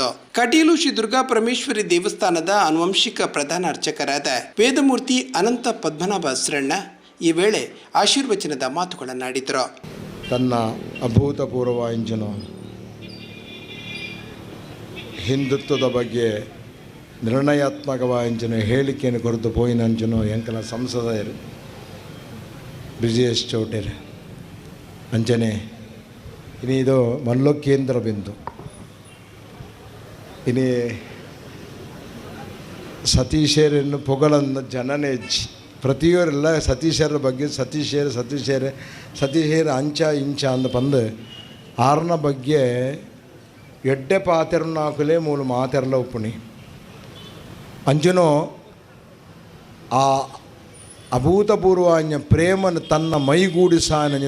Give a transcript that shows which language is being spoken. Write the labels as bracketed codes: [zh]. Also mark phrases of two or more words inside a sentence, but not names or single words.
[kn] ಕಟೀಲು ಶ್ರೀ ದುರ್ಗಾ ಪರಮೇಶ್ವರಿ ದೇವಸ್ಥಾನದ ಆನುವಂಶಿಕ ಪ್ರಧಾನ ಅರ್ಚಕರಾದ ವೇದಮೂರ್ತಿ ಅನಂತ ಪದ್ಮನಾಭ ಅಸ್ರಣ್ಣ ಈ ವೇಳೆ ಆಶೀರ್ವಚನದ ಮಾತುಗಳನ್ನಾಡಿದರು. [tcy] ತನ್ನ ಅಭೂತಪೂರ್ವ ಇಂಜನು ಹಿಂದುತ್ವದ ಬಗ್ಗೆ ನಿರ್ಣಯಾತ್ಮಕವಾದ ಹೇಳಿಕೆಯನ್ನು ಕೊರತು ಪೋಯಿನಂಚನು ಎಂಕಲ ಸಂಸದರು ಬ್ರಿಜೇಶ್ ಚೌಟೇರ್ ಅಂಚನೆ ಇದು ಮಲ್ಲೋ ಕೇಂದ್ರ ಬಿಂದು ಇನಿ ಸತೀಶರನ್ನು ಪೊಗಳನ್ನ ಜನನೇ ಪ್ರತಿಯೊರೆಲ್ಲ ಸತೀಶರ ಬಗ್ಗೆ ಸತೀಶರ ಅಂಚ ಇಂಚ ಅಂದ ಬಂದು ಆರ್ನ ಬಗ್ಗೆ ಎಡ್ಡೆ ಪಾತೆರನ್ನು ಹಾಕಲೇ ಮೂಲ ಮಾತೆರಲ ಉಪ್ಪುಣಿ ಅಂಜನೋ ಆ ಅಭೂತಪೂರ್ವ ಪ್ರೇಮನ ತನ್ನ ಮೈಗೂಡಿಸಾನಂಜಿನ